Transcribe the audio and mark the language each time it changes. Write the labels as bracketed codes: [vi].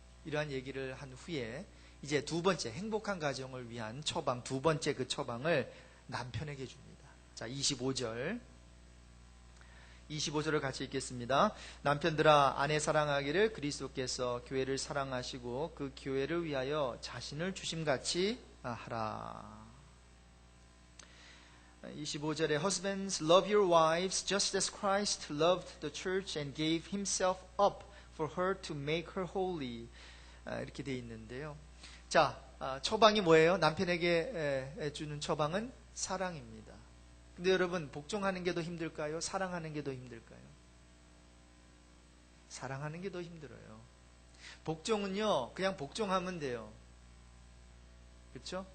[ko] 이러한 얘기를 한 후에 이제 두 번째 행복한 가정을 위한 처방, 두 번째 그 처방을 남편에게 줍니다. 자, 25절을 같이 읽겠습니다. 남편들아, 아내 사랑하기를 그리스도께서 교회를 사랑하시고 그 교회를 위하여 자신을 주심같이 하라. [en] 25절에 Husbands, love your wives just as Christ loved the church and gave himself up for her to make her holy. [ko] 이렇게 되어 있는데요. 자, 처방이 뭐예요? 남편에게 주는 처방은 사랑입니다. 근데 여러분, 복종하는 게 더 힘들까요? 사랑하는 게 더 힘들까요? 사랑하는 게 더 힘들어요. 복종은요, 그냥 복종하면 돼요. 그렇죠?